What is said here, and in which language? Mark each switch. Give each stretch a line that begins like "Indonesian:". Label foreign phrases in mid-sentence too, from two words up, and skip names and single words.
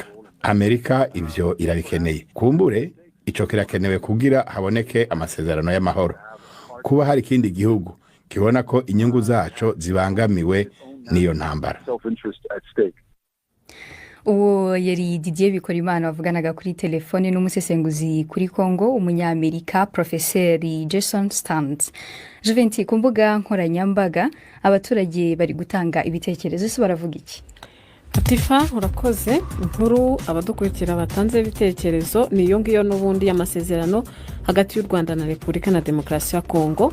Rundi: Amerika ivyo irabikeneye. Kumbure ico kirakenewe kugira haboneke amasezerano y'amahoro. Kuba hari ikindi gihugu kibona ko inyungu zaco zibangamiwe n'iyo ntambara.
Kinyarwanda: Uwo yari Didier Bikorimana wavuganaga kuri telefone n'umusesenguzi kuri Kongo, umunyamerika Profeseri Jason Stantz. Juventus, ku mbuga nkoranyambaga abaturage bari gutanga ibitekerezo, ese baravuga iki? Atifa, urakoze. Inkuru abadukurikira batanze ibitekerezo ni iyo ngiyo n'ubundi y'amasezerano hagati y'u Rwanda na Repubulika na Demokarasi ya Kongo.